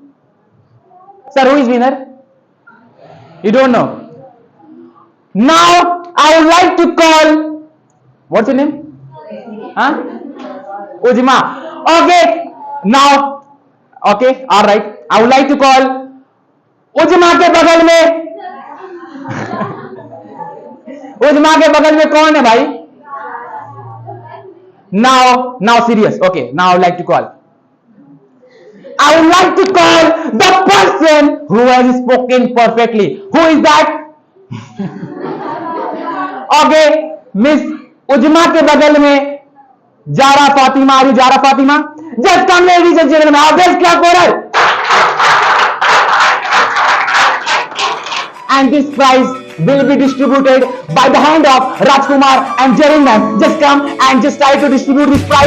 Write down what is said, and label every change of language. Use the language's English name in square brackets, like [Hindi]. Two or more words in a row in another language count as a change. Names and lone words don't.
[English] Sir, who is winner? You don't know. Now I would like to call. What's your name? Huh? Ujma. Okay, now, okay, all right. I would like to call [Hindi] उजमा के बगल में उजमा के बगल में कौन है भाई? [English] Now serious. Okay, now I would like to call. I would like to call the person who has spoken perfectly. Who is that? Okay, Miss Ujma [Hindi] के बगल में [English] Jara Fatima. Are you Jara Fatima? Just come, ladies and gentlemen. Our best clap for her. And this prize will be distributed by the hand of Rajkumar and Jerin ma'am. Just come and just try to distribute this prize.